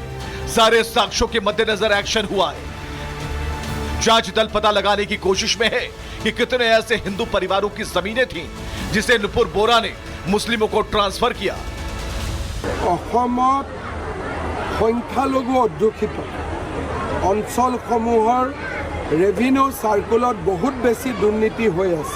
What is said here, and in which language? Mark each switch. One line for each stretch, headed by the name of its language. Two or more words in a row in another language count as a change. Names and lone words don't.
Hindi: सारे साक्ष्यों के मद्देनजर एक्शन हुआ है। जांच दल पता लगाने की कोशिश में है कि कितने ऐसे हिंदू परिवारों की जमीनें थीं, जिसे नुपुर बोरा ने मुस्लिमों को ट्रांसफर किया।
Assamese: সংখ্যালঘু অধ্যুষিত অঞ্চলসমূহৰ
English: revenue circle
Assamese: বহুত বেছি দুৰ্নীতি হৈ আছে।